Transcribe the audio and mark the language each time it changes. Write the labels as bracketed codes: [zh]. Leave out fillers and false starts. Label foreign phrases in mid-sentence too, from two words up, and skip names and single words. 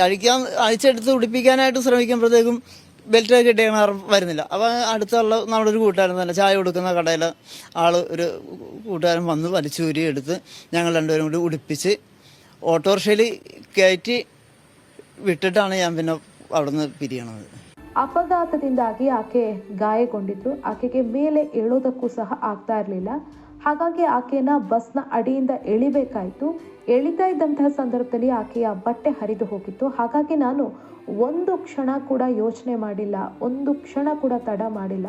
[ml] അഴിച്ചെടുത്ത് ഉടുപ്പിക്കാനായിട്ട് ശ്രമിക്കുമ്പോഴത്തേക്കും ബെൽറ്റ് കിട്ടിയ വരുന്നില്ല. അപ്പോൾ അടുത്തുള്ള നമ്മുടെ ഒരു കൂട്ടുകാരൻ തന്നെ ചായ കൊടുക്കുന്ന കടയിൽ ഒരു കൂട്ടുകാരൻ വന്ന് വലിച്ചൂരി എടുത്ത് ഞങ്ങൾ രണ്ടുപേരും കൂടി ഉടുപ്പിച്ച് ഓട്ടോറിക്ഷയിൽ കയറ്റി വിട്ടിട്ടാണ് ഞാൻ പിന്നെ അവിടെ നിന്ന് പിരിയണത്. [kn] ಅಪಘಾತದಿಂದಾಗಿ ಆಕೆ ಗಾಯಗೊಂಡಿದ್ರು. ಆಕೆಗೆ ಮೇಲೆ ಏಳೋದಕ್ಕೂ ಸಹ ಆಗ್ತಾ ಇರಲಿಲ್ಲ. ಹಾಗಾಗಿ ಆಕೆಯನ್ನ ಬಸ್ನ ಅಡಿಯಿಂದ ಎಳಿಬೇಕಾಯಿತು. ಎಳಿತಾ ಇದ್ದಂತಹ ಸಂದರ್ಭದಲ್ಲಿ ಆಕೆಯ ಬಟ್ಟೆ ಹರಿದು ಹೋಗಿತ್ತು. ಹಾಗಾಗಿ ನಾನು ಒಂದು ಕ್ಷಣ ಕೂಡ ಯೋಚನೆ ಮಾಡಿಲ್ಲ, ಒಂದು ಕ್ಷಣ ಕೂಡ ತಡ ಮಾಡಿಲ್ಲ.